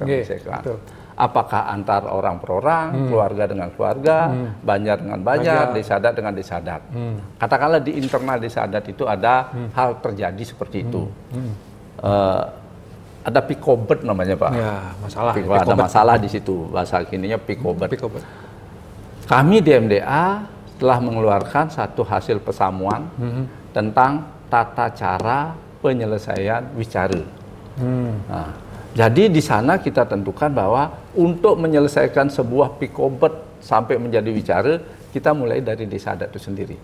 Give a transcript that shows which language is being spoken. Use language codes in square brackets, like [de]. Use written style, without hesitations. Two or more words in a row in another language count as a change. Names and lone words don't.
[id] Apakah antar orang per orang, keluarga dengan keluarga, banjar dengan banjar, desa adat dengan desa adat. Katakanlah di internal desa adat itu ada hal terjadi seperti itu. ada pikobet namanya Pak. Ya, masalah. Ada masalah di situ, bahasa kininya pikobet. Pikobet. Kami di MDA telah mengeluarkan satu hasil pesamuan tentang tata cara penyelesaian wicara. Nah, jadi di sana kita tentukan bahwa untuk menyelesaikan sebuah pikobet sampai menjadi wicara, kita mulai dari desa adat itu sendiri.